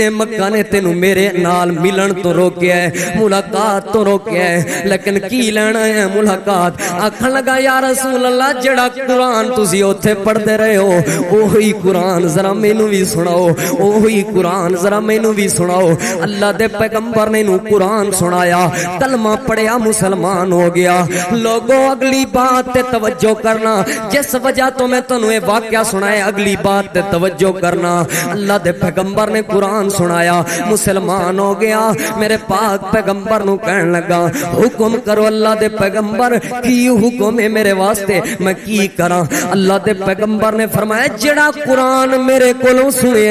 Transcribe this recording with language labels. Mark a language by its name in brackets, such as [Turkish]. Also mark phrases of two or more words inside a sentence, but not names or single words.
[Punjabi] مکہ نے تینوں میرے نال ملن تو روکیا ہے ملاقات تو روکیا ہے لیکن کی لینا ہے ملاقات آکھن لگا [Arabic] یا رسول اللہ [Punjabi] جڑا قرآن تسی اوتھے پڑھدے رہے ہو اوہی قرآن ذرا مینوں بھی سناؤ اوہی قرآن ذرا مینوں بھی سناؤ اللہ دے پیغمبر نے انہوں قرآن سنایا کلمہ پڑھیا مسلمان ہو گیا لوگوں اگلی بات تے توجہ کرنا جس وجہ تو میں تنوں یہ واقعہ سنایا اگلی بات تے توجہ کرنا اللہ دے پیغمبر نے قرآن سنایا مسلمان ہو گیا میرے پاک پیغمبر نو کہن لگا حکم کرو اللہ دے پیغمبر کی حکم ہے میرے واسطے میں کی کراں اللہ دے پیغمبر نے فرمایا جڑا قرآن میرے کولوں سنے